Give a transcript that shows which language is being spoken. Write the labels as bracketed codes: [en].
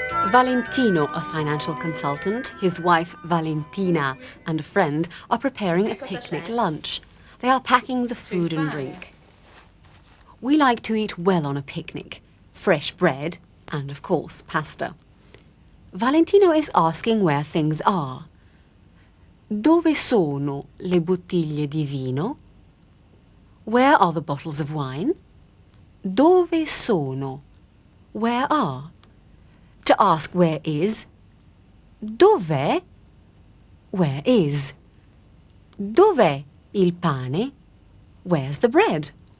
[en] Valentino, a financial consultant, his wife Valentina and a friend are preparing a picnic lunch. They are packing the food and drink. We like to eat well on a picnic. Fresh bread and, of course, pasta. Valentino is asking where things are. [it] Dove sono le bottiglie di vino? [en] Where are the bottles of wine? [it] Dove sono? [en] Where are? To ask where is, dov'è? Where is? [it] Dov'è il pane? [en] Where's the bread?